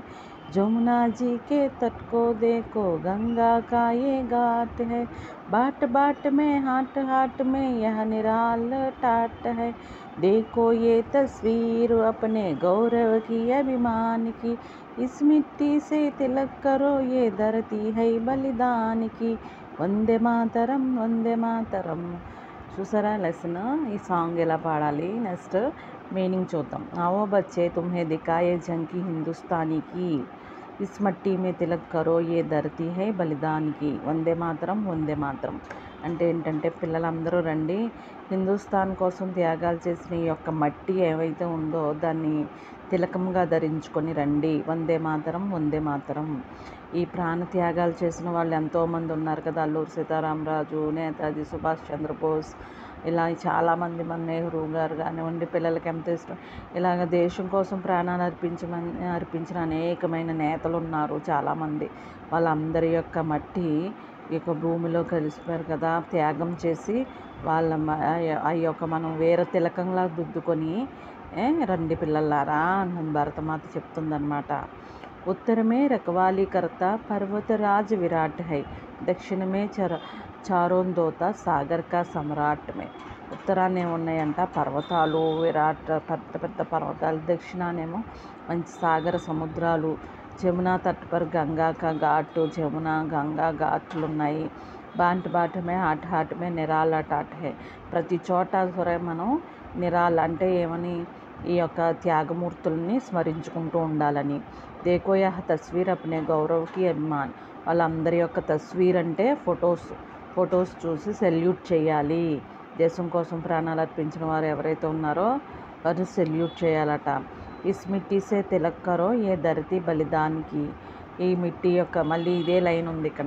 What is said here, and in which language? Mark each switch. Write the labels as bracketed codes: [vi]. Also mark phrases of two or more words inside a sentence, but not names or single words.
[hi] जमुना जी के तट को देखो गंगा का ये घाट है, बाट बाट में हाट हाट में यह निराल टाट है। देखो ये तस्वीर अपने गौरव की अभिमान की, इस मिट्टी से तिलक करो ये धरती है बलिदान की। [sa] वन्दे मातरम् वन्दे मातरम्. [te] చూసారా లెసన్? ఈ సాంగ్ ఎలా పాడాలి? [en] next meaning [te] చూద్దాం. [hi] आओ बच्चे तुम्हें दिखाए जंग की हिंदुस्तानी की, इस मट्टी में तिलक करो ये धरती है बलिदान की। [sa] वन्दे मातरम् वन्दे मातरम् [te] అంటే ఏంటంటే, పిల్లలందరూ రండి, హిందుస్థాన్ కోసం త్యాగాలు చేసిన ఈ యొక్క మట్టి ఏవైతే ఉందో దాన్ని తిలకంగా ధరించుకొని రండి. [sa] वन्दे मातरम् वन्दे मातरम्. [te] ఈ ప్రాణ త్యాగాలు చేసిన వాళ్ళు ఎంతోమంది ఉన్నారు కదా. అల్లూరి సీతారామరాజు, నేతాజీ సుభాష్ చంద్రబోస్, ఇలా చాలామంది, మన నెహ్రూ గారు కానివ్వండి, పిల్లలకి ఎంత ఇష్టం, ఇలాగ దేశం కోసం ప్రాణాలు అర్పించిన అనేకమైన నేతలు ఉన్నారు చాలామంది. వాళ్ళందరి యొక్క మట్టి ఈ యొక్క భూమిలో కలిసిపోయారు కదా. త్యాగం చేసి వాళ్ళ ఆ యొక్క మనం వీర తిలకంలా దిద్దుకొని రండి పిల్లలారా అని భరతమాత చెప్తుందన్నమాట. [hi] उत्तर में रखवाली करता पर्वत राज विराट है, दक्षिण में चारों दोता सागर का सम्राट में. [te] ఉత్తరాన్ని ఏమున్నాయంట పర్వతాలు, విరాట్ పెద్ద పెద్ద పర్వతాలు, దక్షిణానేమో మంచి సాగర సముద్రాలు, [hi] जमुना तट पर गंगा का घाट, [te] జమున గంగా ఘాట్లు ఉన్నాయి. [hi] बाट बाट में हाट हाट में निराला टाट है, [te] ప్రతి చోట సరే మనం నిరాల్ అంటే ఏమని, ఈ యొక్క త్యాగమూర్తుల్ని స్మరించుకుంటూ ఉండాలని. [hi] देखो यह तस्वीर अपने गौरव की अभिमान, [te] వాళ్ళందరి యొక్క తస్వీర్ అంటే ఫొటోస్ చూసి సెల్యూట్ చేయాలి. దేశం కోసం ప్రాణాలు అర్పించిన వారు ఎవరైతే ఉన్నారో వారు సెల్యూట్ చేయాలట. [hi] इस मिट्टी से तिलक करो ये धरती बलिदान की, [te] ఈ మిట్టీ యొక్క మళ్ళీ ఇదే లైన్ ఉంది ఇక్కడ.